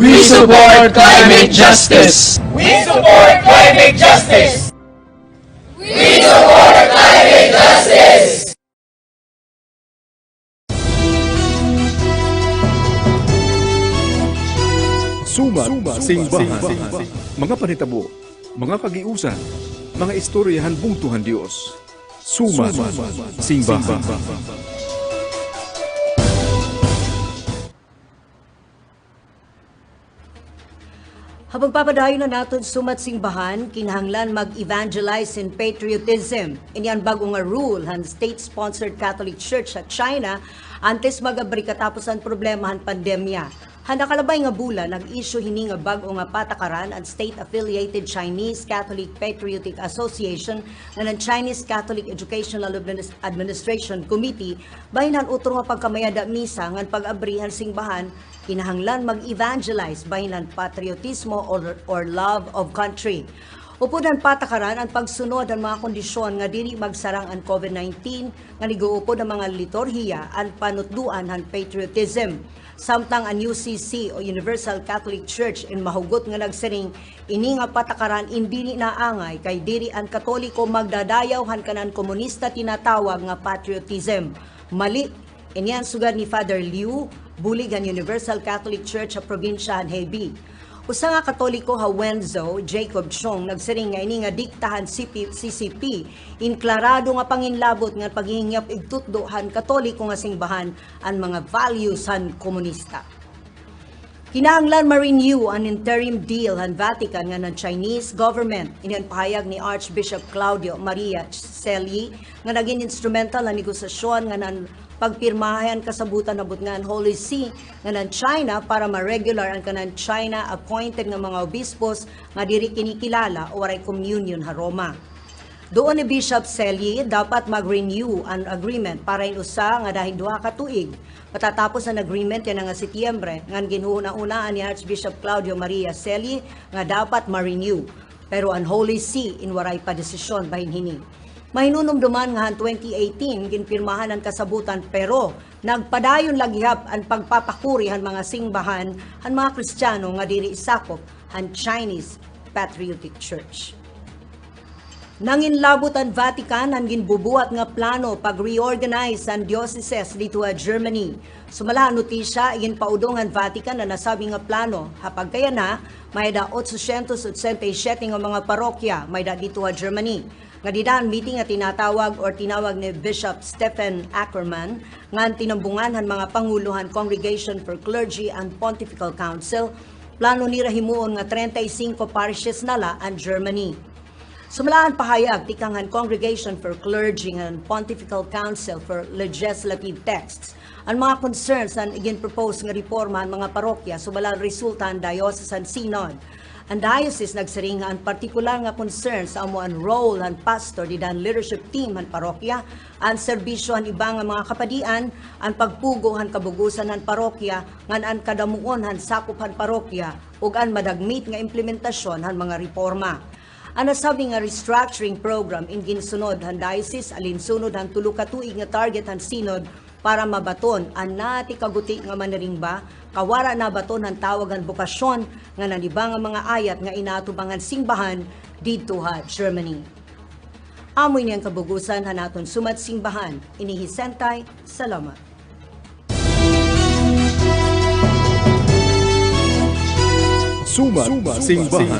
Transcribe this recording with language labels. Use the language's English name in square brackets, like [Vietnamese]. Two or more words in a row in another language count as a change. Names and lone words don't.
[English] support climate justice! We support climate justice! We support climate justice! [Waray] Sumat Singbahan. Mga panitabo, mga kagiusan, mga istoryahan bungtuhan Dios. Sumat Singbahan. Habang papadayon na natin Sumat Singbahan, kinahanglan mag-evangelize in patriotism. Iniyan bagong nga rule han [English] state-sponsored Catholic Church [Waray] sa China antes mag-abri katapos ang problema han pandemya. Handa kalabay nga bulan, nag-issue hini nga bago nga patakaran ang state-affiliated Chinese Catholic Patriotic Association na ng Chinese Catholic Educational Administration Committee bahinan utro nga pagkamayada misa ngan pag-abrihan singbahan kinahanglan mag-evangelize bahinan patriotismo or [English] love of country. [Waray] Upodan patakaran ang pagsunod ang mga kondisyon nga dili magsarang ang COVID-19 nga niguupod ang mga liturhiya ang panutduan han patriotism. Samtang ang UCC o Universal Catholic Church in mahugot nga nagsiring ini nga patakaran indili naangay kay diri ang Katoliko magdadayaw han kanan komunista tinatawag nga patriotism. Mali iniyan sugad ni Father Liu, bulig ang Universal Catholic Church sa probinsya han Hebei. Usa nga Katoliko ha Wenzo Jacob Chong nagsiring nga ini nga diktahan CCP inklarado nga panginlabot nga paghihingyap igtutdo han Katoliko nga singbahan ang mga values han komunista. Kinahanglan ma-renew ang [English] interim deal [Waray] han Vatican nga ng Chinese government. Iniyan pahayag ni Archbishop Claudio Maria Celli nga naging instrumental na negosasyon nga ng pagpirmahan kasabutan na butngan Holy See nga ng China para ma-regular ang kanang China appointed nga mga obispos nga diri kinikilala o waray communion ha Roma. Doon ni Bishop Celli dapat mag-renew ang agreement para inusa nga dahil duha ka tuig. Patatapos ang agreement yan nga Setyembre ngan ginuuna-unaan ni Archbishop Claudio Maria Celli nga dapat ma-renew. Pero ang Holy See in waray pa desisyon bahin hini. Mahinunumduman nga 2018 ginpirmahan ang kasabutan pero nagpadayon laghihap ang pagpapakuri han mga singbahan han mga Kristiyano nga diri isakop han Chinese Patriotic Church. Nanginlabot ang Vatican ang ginbubuhat nga plano pag-reorganize ang dioceses dito sa Germany. Sumala notisya ginpaudong ang Vatican na nasabi nga plano hapag kaya na may da 887 nga mga parokya may da dito sa Germany. Nga didaan meeting nga tinawag ni Bishop Stephen Ackerman nga tinambungan han mga panguluhan Congregation for Clergy and Pontifical Council plano ni rahimuon nga 35 parishes nala ang Germany. Sumalaan pahayag tikang han Congregation for Clergy and Pontifical Council for Legislative Texts ang mga concerns ang igin-propose nga reforma ang mga parokya sumalaan resulta ang Diocesan Synod. Ang diocese nagsiring ang partikular nga concern sa amo ang role ang pastor di dan [English] leadership team [Waray] ang parokya, ang serbisyo ang ibang mga kapadian, ang pagpugo ang kabugusan ng parokya, ngan ang kadamuon ang sakop ang parokya, ug ang madagmit nga implementasyon ang mga reforma. Ang nasabi nga [English] restructuring program [Waray] in ginsunod ang diocese alinsunod ang tulo ka tuig nga target ang synod para mabaton ang nati kaguti nga maniringba, kawara na baton ang tawagan bukasyon nga nanibang nga mga ayat nga inatubangan singbahan dito ha Germany. Amoy niyang kabugusan hanaton Sumat Singbahan, inihisentay, salamat. Sumat Singbahan.